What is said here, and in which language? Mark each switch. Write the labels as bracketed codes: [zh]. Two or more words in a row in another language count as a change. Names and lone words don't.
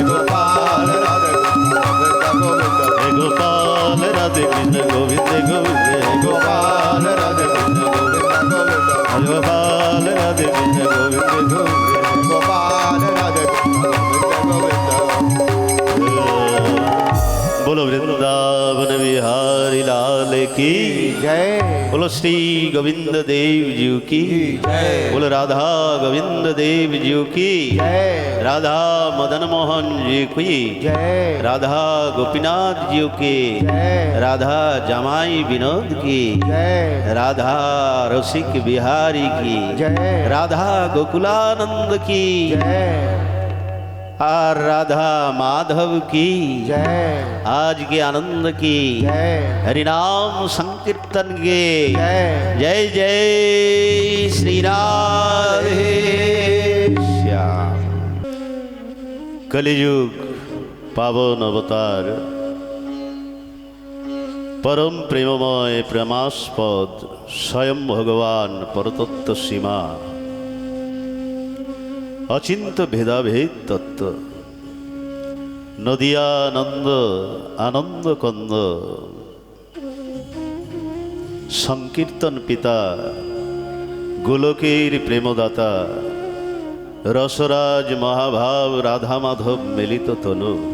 [hi] गोपाल राधे कृष्ण गोविंद गोविंद गोपाल राधे कृष्ण गोविंद गोविंद हे गोपाल राधे कृष्ण गोविंद गोविंद गोपाल राधे कृष्ण गोविंद गोविंद गोपाल राधे कृष्ण गोविंद गोविंद बोलो वृंदावन बिहारी लाल की जय बोलो श्री गोविंद देव जी की जय बोलो राधा गोविंद देव जी की जय राधा मदन मोहन जी की जय राधा गोपीनाथ जी की जय राधा जमाई विनोद की जय राधा रसिक बिहारी की जय राधा गोकुलानंद की जय और राधा माधव की जय आज के आनंद की जय हरिनाम संकीर्तन के जय जय जय श्री राधे श्याम। [sa] कलियुग पावन अवतार परम प्रेममय प्रेमास्पद स्वयं भगवान परतत्व सीमा अचिंत भेदाभेद तत्व नदियानंद आनंद कंद संकीर्तन पिता गोलकेर प्रेमदाता रसराज महाभाव राधा माधव मिलित तनु